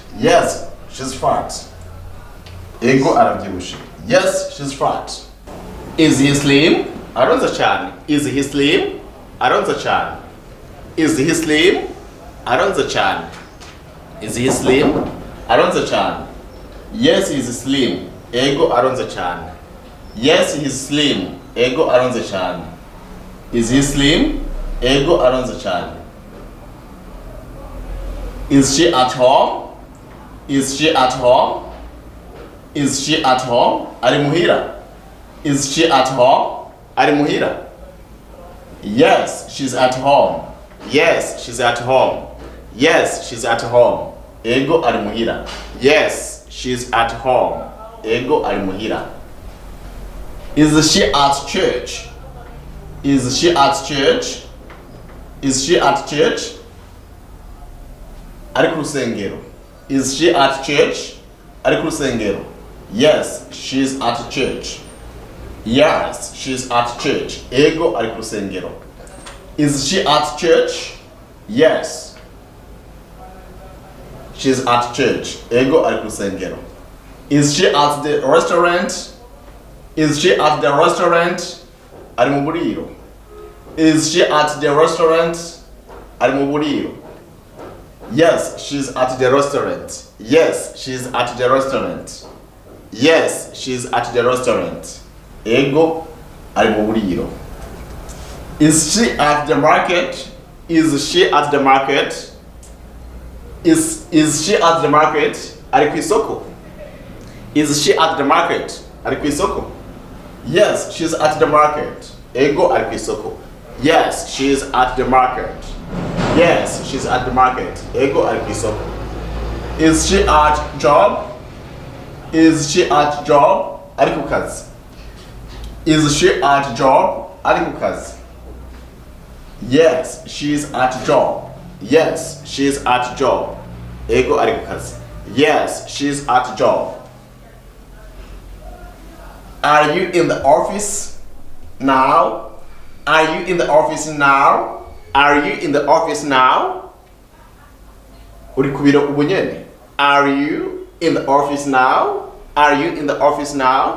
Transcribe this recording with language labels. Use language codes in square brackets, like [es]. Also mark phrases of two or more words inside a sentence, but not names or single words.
[en] Yes, she's fat. [rn] Ego arabyibushe. [en] Yes, she's fat. Is he slim? [rn] Aronza cyane. [en] Is he slim? [rn] Aronza cyane. [en] Is he slim? [rn] Aronza cyane. [en] Is he slim? [rn] Aronza cyane. [en] Yes, he's slim. [rn] Ego aronza cyane. [en] Yes, he's slim. [rn] Ego aronza cyane. [en] Is he slim? [rn] Ego aronza cyane. [en] Is she at home? Is she at home? Is she at home? [rn] Ari muhira. [en] Is she at home? [rn] Ari muhira. [en] Yes, she's at home. Yes, she's at home. Yes, she's at home. [rn] Ego ari muhira. [en] Yes, she's at home. [rn] Ego ari muhira. [en] Is she at church? Is she at church? Is she at church? [rn] Ari ku rusengero. [en] Is she at church? [rn] Ari ku rusengero. [en] Yes, she's at church. Yes, she's at church. [rn] Ego ari ku rusengero. [en] Is she at church? Yes. She's at church. [rn] Ego ari ku rusengero. [en] Is she at the restaurant? Is she at the restaurant? [rn] Ari mu buriro. [en] Is she at the restaurant? [rn] Ari mu buriro. [en] Yes, she's at the restaurant. Yes, she's at the restaurant. Yes, she's at the restaurant. [rn] Ego ari mu buriro. [en] Is she at the market? Is she at the market? Is she at the market? [rn] Ari ku isoko. [en] Is she at the market? [rn] Ari ku isoko. [en] Yes, she's at the market. [rn] Ego ari ku isoko. [en] Yes, she's at the market. Yes, she's at the market. [rn] Ego ari ku isoko. [en] Is she at job? Is she at job? [rn] Ari ku kazi. [en] Is she at job? [rn] Ari ku kazi. [en] Yes, she's at job. Yes, she's at job. [rn] Ego ari ku kazi. [en] Yes, she's at job. Are you in the office now? Are you in the office now? Are you in the office now? [rn] Uri ku biro ubu nyene. [en] Are you in the office now? Are you in the office now?